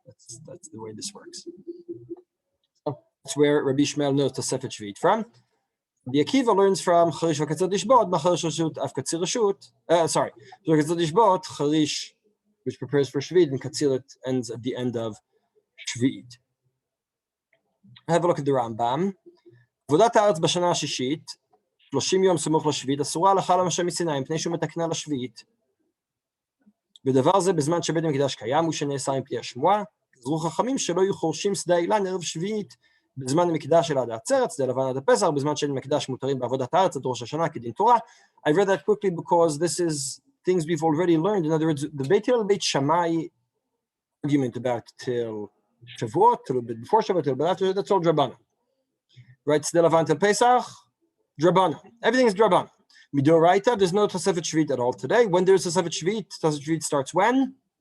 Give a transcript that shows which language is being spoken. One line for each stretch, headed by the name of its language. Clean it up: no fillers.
English: That's the way this works. So that's where Rabbi Shmuel knows Tosefet Shviit from. The Akiva learns from
Hebrew: Charish v'Katzer Tishbot, B'Charish Rashut Av Katzir Rashut.
English: Sorry, V'Katzer Tishbot, Charish, which prepares for Shviit, and Katzir ends at the end of Shviit. Have a look at the Rambam.
Hebrew: עבודת הארץ בשנה השישית, 30 יום סמוך לשביעית, אסורה הלכה למשה מסיני, מפני שהוא מתקנה לשביעית. בדבר זה, בזמן שבית המקדש קיים, הוא שנעשה מפי השמועה, גזרו חכמים שלא יהיו חורשים שדה אילן ערב שביעית, בזמן המקדש של עד העצרת, שדה לבן עד הפסח, בזמן של מקדש מותרים בעבודת הארץ, עד ראש השנה, כדין תורה.
English: I read that quickly because this is things we've already learned. In other words, the Beit Hillel Beit Shammai argument about till Shavuot, till a bit before Shavuot, till a bit after, that's all Drabanan. Right, Sde Levant and Pesach, Drabana. Everything is Drabana. Midoraita, there's no Tosefet Shviit at all today. When there's Tosefet Shviit starts when?